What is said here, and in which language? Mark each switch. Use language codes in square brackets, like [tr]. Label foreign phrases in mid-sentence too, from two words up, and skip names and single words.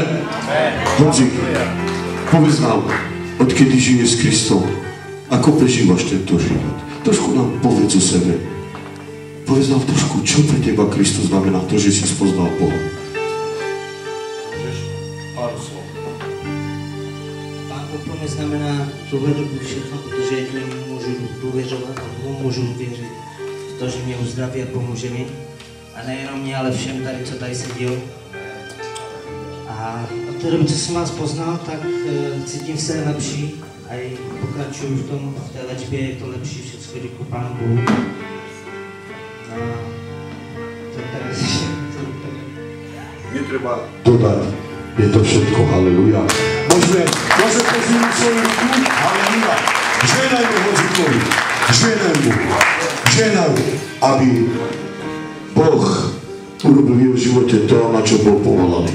[sk] Honzik, povedz nám, odkedy žiješ s Kristom, ako prežívaš tento život? Trošku nám povedz o sebe. Povedz nám trošku, čo pre teba Kristus znamená to, že si spoznal Boha. Pán úplne znamená dôveru [cs] všechno, protože jedině můžu důvěřovat a můžu věřit v to, že mě uzdraví a pomůže mi. A nejenom mě, ale všem tady, co tady sedí. A od té doby, co jsem vás poznal, tak cítím se lepší a i pokračuju v té léčbě, je to lepší, všechno díky Pánu Bohu. [sk] Netreba dodať, je to všetko, halleluja. Môžeme pozvúť svoju ruku, halleluja. Žehnajme Honzikovi, žehnaj, aby Boh urobil v jeho živote to, na čo bol povolaný.